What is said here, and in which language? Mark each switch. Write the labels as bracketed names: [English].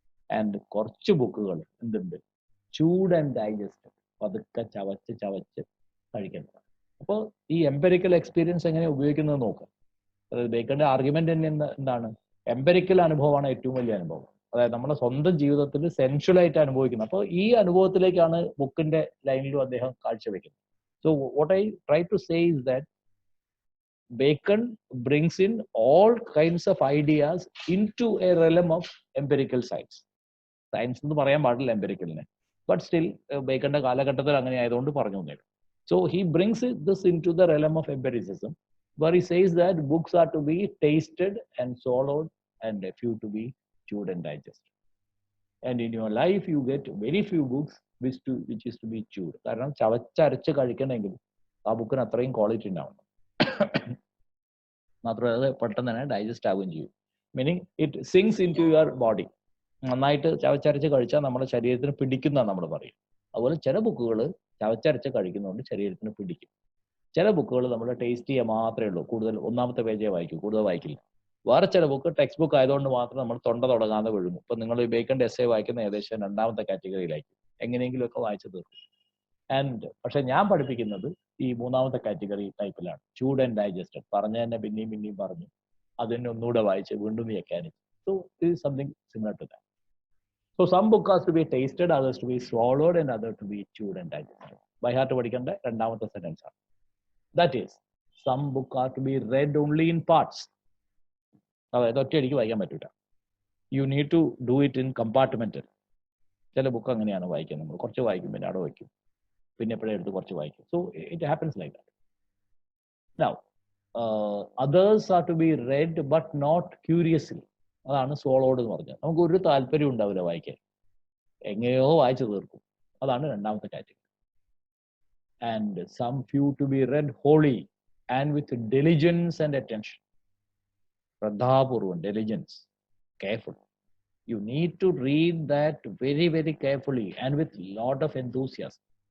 [Malayalam] And കുറച്ച് ബുക്കുകൾ എന്തുണ്ട്, [English] chewed and digest, [Malayalam] പതുക്കെ ചവച്ച് കഴിക്കുന്നത്. അപ്പോൾ ഈ എംപെരിക്കൽ എക്സ്പീരിയൻസ് എങ്ങനെ ഉപയോഗിക്കുന്നത് നോക്കുക. അതായത് ബേക്കന്റെ ആർഗ്യുമെന്റ് തന്നെ എന്താണ്, എംപെരിക്കൽ അനുഭവമാണ് ഏറ്റവും വലിയ അനുഭവം. അതായത് നമ്മുടെ സ്വന്തം ജീവിതത്തിൽ സെൻഷ്വലായിട്ട് അനുഭവിക്കുന്നത്. അപ്പോൾ ഈ അനുഭവത്തിലേക്കാണ് ബുക്കിന്റെ ലൈനിലും അദ്ദേഹം കാഴ്ചവെക്കുന്നത്. [English] So what I try to say is that Bacon brings in all kinds of ideas into a realm of empirical science. [Malayalam] Science എന്ന് പറയാൻ പാടില്ല എംപെരിക്കലിനെ, ബട്ട് സ്റ്റിൽ ബേക്കന്റെ കാലഘട്ടത്തിൽ അങ്ങനെ ആയതുകൊണ്ട് പറഞ്ഞു തന്നേ. [English] So he brings this into the realm of empiricism, where he says that books are to be tasted and swallowed and a few to be chewed and digested. And in your life you get very few books which is to be chewed. [Malayalam] കാരണം ചവച്ചരച്ച് കഴിക്കണമെങ്കിൽ ആ ബുക്കിന് അത്രയും quality ഉണ്ടാവണം. മാത്രമല്ല അത് പെട്ടെന്ന് തന്നെ ഡൈജസ്റ്റ് ആവുകയും ചെയ്യും. [English] Meaning it sinks into your body. [Malayalam] നന്നായിട്ട് ചവച്ചരച്ച് കഴിച്ചാൽ നമ്മുടെ ശരീരത്തിന് പിടിക്കുന്ന നമ്മൾ പറയും. അതുപോലെ ചില ബുക്കുകൾ ചവച്ചരച്ച് കഴിക്കുന്നതുകൊണ്ട് ശരീരത്തിന് പിടിക്കും. ചില ബുക്കുകൾ നമ്മൾ ടേസ്റ്റ് ചെയ്യുക മാത്രമേ ഉള്ളൂ, കൂടുതൽ ഒന്നാമത്തെ പേജേ വായിക്കൂ, കൂടുതൽ വായിക്കില്ല. വേറെ ചില ബുക്ക് ടെക്സ്റ്റ് ബുക്ക് ആയതുകൊണ്ട് മാത്രം നമ്മൾ തൊണ്ട തുടങ്ങാതെ വിഴുങ്ങും. ഇപ്പൊ നിങ്ങൾ ബേക്കന്റെ എസ്സേ വായിക്കുന്ന ഏകദേശം രണ്ടാമത്തെ കാറ്റഗറിയിലായിരിക്കും, എങ്ങനെയെങ്കിലുമൊക്കെ വായിച്ചു തീർക്കും. ആൻഡ് പക്ഷെ ഞാൻ പഠിപ്പിക്കുന്നത് ഈ മൂന്നാമത്തെ കാറ്റഗറി ടൈപ്പിലാണ്, [English] Chewed and digested. [Malayalam] പറഞ്ഞ തന്നെ പിന്നെയും പറഞ്ഞു, അതിനെ ഒന്നുകൂടെ വായിച്ച് വീണ്ടും വ്യാഖ്യാനിച്ചു. [English] So it is something similar to that. So some book has to be tasted, others to be swallowed, and other to be chewed and digested. By heart [Malayalam] പഠിക്കേണ്ട രണ്ടാമത്തെ സെന്റൻസ് ആണ്. [English] That is, some book are to be read only in parts. [Malayalam] അതായത് ഒറ്റയടിക്ക് വായിക്കാൻ പറ്റൂല. [English] You need to do it in compartmental. [Malayalam] ചില book അങ്ങനെയാണ് വായിക്കുന്നത്, നമ്മൾ കുറച്ച് വായിക്കും പിന്നെ അവിടെ വയ്ക്കും, പിന്നെ എപ്പോഴും എടുത്ത് കുറച്ച് വായിക്കും. [English] So it happens like that. Now, others are to be read but not curiously. [Malayalam] അതാണ് swallowed എന്ന് പറഞ്ഞത്. നമുക്ക് ഒരു താല്പര്യം ഉണ്ടാവില്ല വായിക്കാൻ, എങ്ങനെയോ വായിച്ചു തീർക്കും. അതാണ് രണ്ടാമത്തെ category. [English] And some few to be read wholly and with diligence and attention. ശ്രദ്ധാപൂർവം, diligence, careful. You need to read that very very carefully and with lot of enthusiasm.